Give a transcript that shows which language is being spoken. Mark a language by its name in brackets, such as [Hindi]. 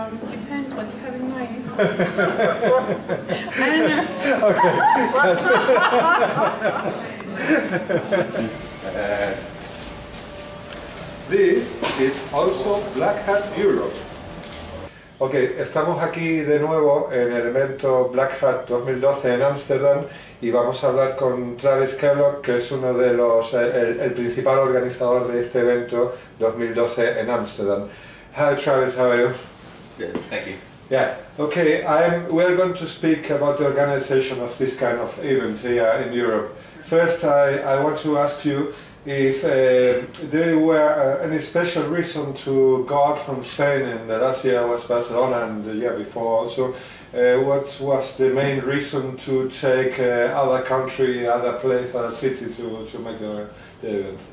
[English] Depends what you have in mind. I don't know. This is also Black Hat Europe. [Spanish] Ok, estamos aquí de nuevo en el evento Black Hat 2012 en Ámsterdam y vamos a hablar con Travis Kellogg, que es uno de los, el principal organizador de este evento 2012 en Ámsterdam. [English] Hi Travis, how are you? Good, thank you. Yeah, okay, we're going to speak about the organization of this kind of event here in Europe. First, I want to ask you, if there were any special reason to go out from Spain, and last year was Barcelona and the year before also, what was the main reason to take other country, other place, other city to make the event?